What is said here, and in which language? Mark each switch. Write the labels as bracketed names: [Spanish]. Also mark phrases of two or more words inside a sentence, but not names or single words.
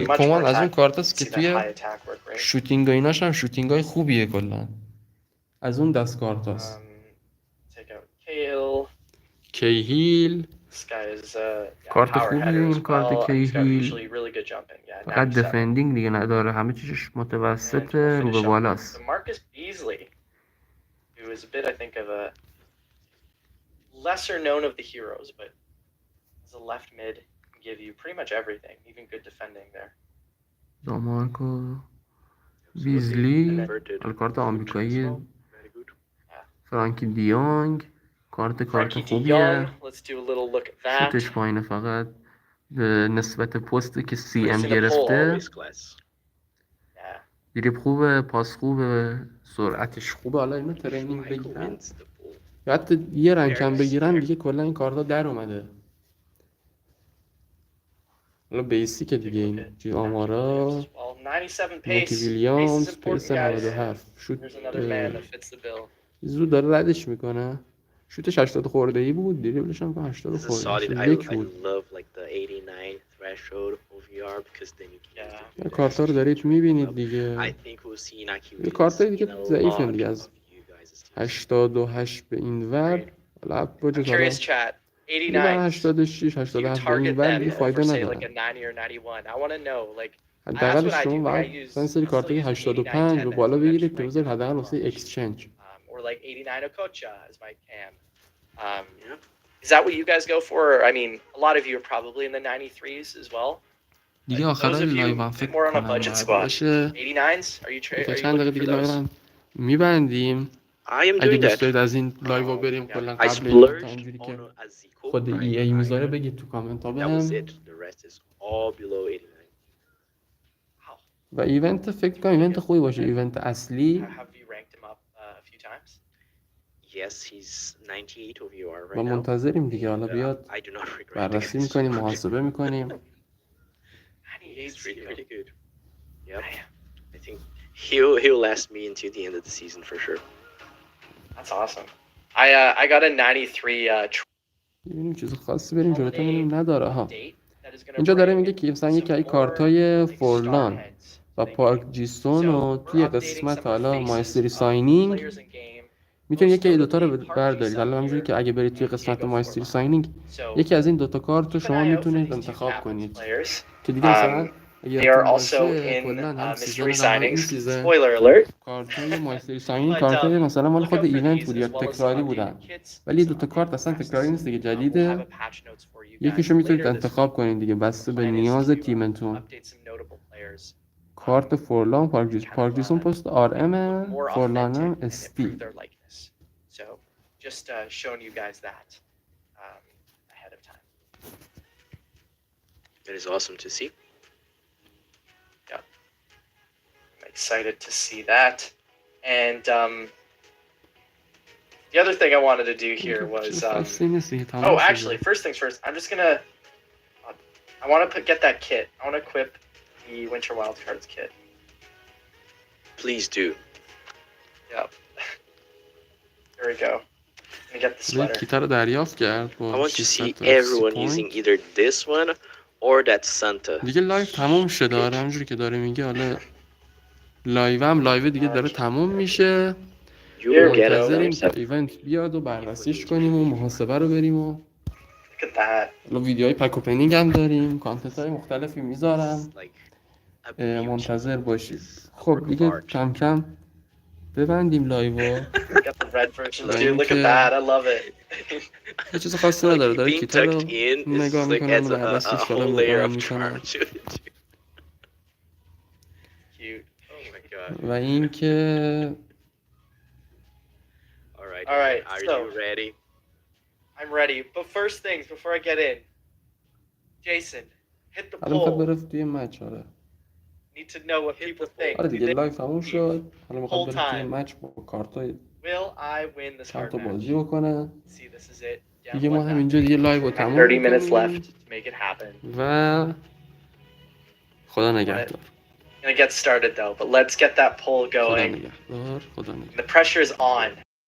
[Persian] کمان از اون کارت است که توی شوتینگ و ایناش هم شوتینگ های خوبیه کلا. از اون دست کارت هست. کیهیل کارت خوبیه این کارت کیهیل. فقط دفندینگ دیگه نداره همه چیزش متوسطه رو به بالاست. [English] lesser known of the heroes, but as a left mid can give you pretty much everything, even good defending there. [Persian] دامارکو بیزلی کارت آمریکایی. فرانکی دیونگ کارت خوبیه. شوتش پایینه فقط به نسبت پستی که سی ام [English] Always [Persian] گرفته. [English] class. Yeah. [Persian] دریبل خوبه، پاس خوبه، سرعتش خوبه. حالا اینو ترینینگ [English] Michael [Persian] بگیرن [English] wins the pool. [Persian] یا حتی یه رنگ کم بگیرن دیگه کلا این کارتا در اومده. حالا بیسیک دیگه این چیز آمارا. [English] Well, 97 [Persian] نیکی [English] pace. Pace is [Persian] ویلیامز [English] important, [Persian] پیس [English] guys. [Persian] 97 شوت [English] There's another man that fits the bill. [Persian] زود داره ردش میکنه. شوتش 80 خورده ای بود، دریبلش هم 80 [English] This is [Persian] خورده [English] solid. [Persian] ای [English] I [Persian] بود. [English] love like the 89 threshold OVR because then you can use the [Persian] کارتا رو دارید میبینید دیگه. [English] I think we'll see Inaki [Persian] یه کارتای [English] wins [Persian] دیگه [English] in a [Persian] ضعیفن [English] lot [Persian] دیگه [English] of [Persian] از [English] you guys' teams. [Persian] 88 به این ور. حالا [English] I'm [Persian] بجز حالا [English] curious, chat. [Persian] دیگه برای 89. 86 [English] You [Persian] 87 به این [English] target [Persian] ور [English] them [Persian] دیگه فایده [English] over say like a [Persian] نداره. [English] 90 or 91. I want to know like that's [Persian] حداقل [English] what I do. [Persian] شما [English] Like I [Persian] باید [English] use [Persian] مثلا سری [English] still [Persian] کارتای [English] use an [Persian] 85 رو [English] 89 [Persian] بالا [English] 10 [Persian] بگیرید که [English] to [Persian] بذارید [English] rank [Persian] حداقل [English] them [Persian] واسه [English] up. [Persian] اکسچنج. [English] Or like 89 Okocha as my cam. Is that what you guys go for? I mean, a lot of you are probably in the 93s as well. [Persian] دیگه آخرای لایو هم فکر کنم باید باشه. [English] 89s? Are you [Persian] دیگه چند دقیقه [English] looking [Persian] دیگه [English] for [Persian] لایو [English] those? [Persian] هم میبندیم. [English] I am [Persian] اگه [English] doing [Persian] دوست [English] that. [Persian] دارید از این لایو بریم کلا [English] I [Persian] قبل ایونت [English] splurged [Persian] اینجوری که [English] on a Zico [Persian] خود [English] Prime. [Persian] ای میذاره بگید تو کامنت ها [English] That was [Persian] بهم. [English] it. The rest is all below 89. [Persian] و ایونت فکر کنم ایونت خوبی باشه. ایونت اصلی [English] Have you ranked him up a few times? Yes, he's 98 OVR right [Persian] و [English] now. [Persian] منتظریم دیگه. حالا بیاد [English] I do not regret [Persian] بررسی [English] it. [Persian] میکنیم، محاسبه میکنیم. [English] 98 is pretty good. Yep. I think he'll last me into the end of the season for sure. That's awesome. I got a 93 [Persian] ببینیم چیز خاصی بریم جلوتر ببینیم نداره ها. [English] that is gonna [Persian] اینجا داره [English] bring [Persian] میگه که مثلا [English] some [Persian] یکی از [English] more, [Persian] کارتای [English] like, [Persian] فورلان [English] star [Persian] و [English] heads. [Persian] پارک جیستون رو [English] So, [Persian] توی [English] we're updating [Persian] قسمت [English] some [Persian] حالا [English] faces [Persian] مایستری [English] of [Persian] ساینینگ [English] players in game. [Persian] میتونید یکی از این دوتا [English] Most [Persian] رو [English] notably, [Persian] بردارید. حالا همونجوری که اگه برید توی [English] and [Persian] قسمت [English] Diego [Persian] مایستری [English] Forlan. [Persian] ساینینگ [English] So, [Persian] یکی از این دوتا کارت رو [English] keep an [Persian] شما [English] eye out for [Persian] میتونید [English] these two [Persian] انتخاب [English] Capitals [Persian] کنید [English] players. [Persian] که دیگه مثلا اگه [English] They are [Persian] یادتون [English] also [Persian] باشه [English] in [Persian] کلا هم [English] mystery [Persian] سیزن قبل هم این [English] signings. [Persian] سیزن [English] Spoiler alert. [Persian] کارتای [English] mystery signing But, [Persian] کارتای مثلا مال [English] look [Persian] خود [English] out for [Persian] ایونت [English] these [Persian] بود [English] as [Persian] یا [English] well as some [Persian] تکراری [English] updated [Persian] بودن، [English] kits, [Persian] ولی [English] some [Persian] دوتا کارت [English] updated [Persian] اصلا [English] quests. [Persian] تکراری نیست دیگه، [English] We'll have [Persian] جدیده. [English] a patch notes for you guys [Persian] یکیشو میتونید [English] later this [Persian] انتخاب [English] week. [Persian] کنید دیگه بسته به [English] Plan is [Persian] نیاز [English] to [Persian] تیمتون. [English] update some notable players. [Persian] کارت فورلان پارک جیسون پست آر [English] Look [Persian] ام، [English] more [Persian] فورلان [English] authentic [Persian] هم [English] and improve [Persian] استی. [English] their likeness. So just showing you guys that ahead of time. That is awesome to see. Yeah, I'm excited to see that. And the other thing I wanted to do here was actually, first things first, I'm just gonna I want to get that kit. I want to equip the Winter Wildcards kit. Please do. Yep. There we go. Gonna get the sweater. [Persian] کیتا رو دریافت کرد [English] I [Persian] با [English] want to see [Persian] 600 [English] everyone [Persian] پوینت. [English] using either this one or that Santa. [Persian] دیگه لایو تموم شده. آره همونجوری که داره میگه. حالا لایو دیگه داره تموم میشه. منتظریم که ایونت بیاد و بررسیش کنیم و محاسبه رو بریم و حالا ویدیوهای [English] pack opening [Persian] هم داریم، کانتنت های مختلفی میذارم، منتظر باشید. خب دیگه کم کم ببندیم لایو. یه چیز خاصی نداره، داره کیتا رو نگاه میکنن و بررسیش دارم میکنن. و این که [English] All right, are so, you ready? I'm ready. But first things, before I get in, Jason, hit the [Persian] الان میخواد [English] poll. [Persian] بره توی مچ. آره [English] Need to know what people think. [Persian] آره دیگه لایو تموم شد. حالا میخواد بره توی مچ با کارتای [English] Will I win this [Persian] چند [English] card [Persian] تا [English] match? [Persian] بازی بکنه. [English] See, this is it. [Persian] دیگه ما همینجا دیگه لایو رو تموم [English] 30 minutes [Persian] میکنیم [English] left to make it happen. [Persian] و خدا نگهدار. [English] Gonna get started though, but let's get that poll [Persian] خدا [English] going. [Persian] نگهدار. خدا نگهدار. [English] The pressure is on.